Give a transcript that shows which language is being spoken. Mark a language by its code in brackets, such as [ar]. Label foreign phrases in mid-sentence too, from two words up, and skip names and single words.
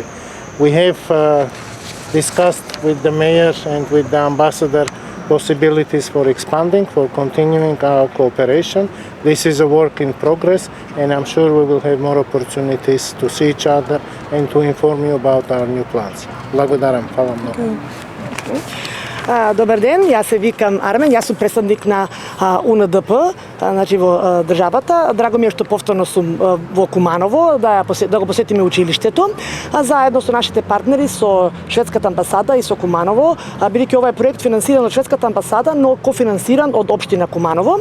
[en] We have discussed with the mayor and with the ambassador possibilities for expanding, for continuing our cooperation. This is a work in progress, and I'm sure we will have more opportunities to see each other and to inform you about our new plans. [mk] Благодарам, фала многу. Добар ден, јас се викам Армен, јас сум представник на УНДП, значи во државата. Драго ми е што повторно сум во Куманово, да го посетиме училиштето, заедно со нашите партнери, со шведската амбасада и со Куманово, бидејќи ова е проект финансиран од шведската амбасада, но кофинансиран од општина Куманово.